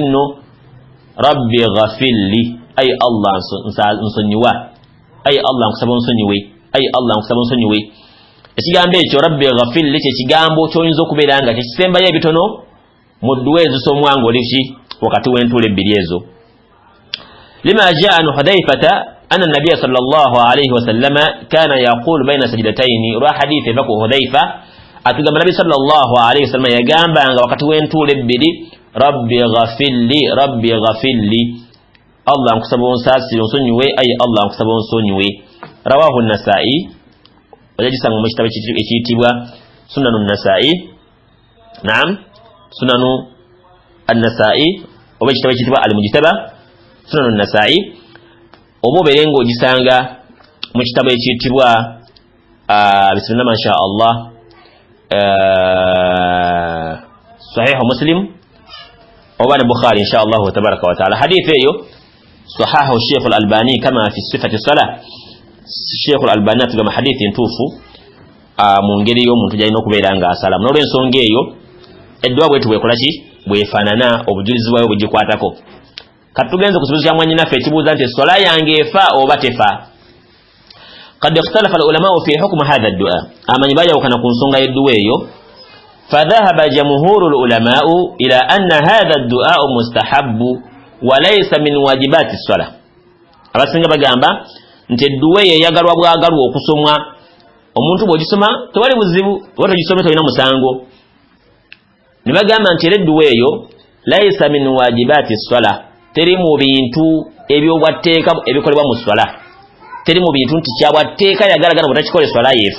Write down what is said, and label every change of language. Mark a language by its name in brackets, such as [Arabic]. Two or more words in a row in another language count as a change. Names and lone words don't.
[Ganda] nno [Arabic] رب اغفر لي [Ganda] ay Allah nsonyiwa ay Allah nkusaba onsonyiwe ay Allah nkusaba onsonyiwe ekigambo ekyo [Arabic] رب اغفر لي [Ganda] kyekigambo ky'oyinza okubeera nga kyekisembayo ebitono mu dduwa ezisomwa ng'oliki wakati w'entuula ebbiri ezo [Arabic] لما جاء عن حذيفة أن النبي صلى الله عليه وسلم كان يقول بين السجدتين [Ganda] olwa hadithi eva ku hudhaifa atugamba nabi [Arabic] صلى الله عليه وسلم [Ganda] yagambanga wakati w'entuula ebbiri [Arabic] رب اغفر لي [Ganda] Allah nkusaba onsaasire onsonyiwe ay Allah nkusaba onsonyiwe [Arabic] رواه النسائي [Ganda] wajagisanga mu kitabo ekiyitibwa sunanu an-Nasa'i naam sunanu an-Nasa'i oba ekitabo ekiyitibwa al-Mujtaba sunanu an-Nasa'i oba obeere ng'ogisanga mu kitabo ekiyitibwa [Arabic] بسم الله ما شاء الله sahihu Muslim oba Bukhari إن شاء الله تبارك وتعالى [Ganda] hadithi eyo [Arabic] صححه الشيخ الألباني كما في صفة الصلاة الشيخ الألباني تقام حديث ينتوفو [Ganda] mungeri yo muntu jalina okubeera nga asala n'olw'ensonga eyo edduwa bwetu bwekolaki bwefaanana obujulizi bwayo bugikwatako kati tugenze ku kibuuzo kya mwannyinaffe ekibuuza nti sola yange efa oba tefa [Arabic] قد اختلف العلماء في حكم هذا الدعاء [Ganda] amanyi baayawukana ku nsonga y'edduwa eyo [Arabic] فذهب جمهور العلماء إلى أن هذا الدعاء مستحب وليس من واجبات الصلاة [Ganda] abasinga bagamba nti edduwa eyo eyagalwa bwagalwa okusomwa omuntu bw'ogisoma tewali buzibu oba togisomye tolina musango. Ne bagamba nti era edduwa eyo [Arabic] ليس من واجبات الصلاة, [Ganda] teri mu bintu ebyobwatteeka ebikolebwa mu swala, teri mu bintu nti kyabwatteeka yagalagana bwetakikole swala yeefa.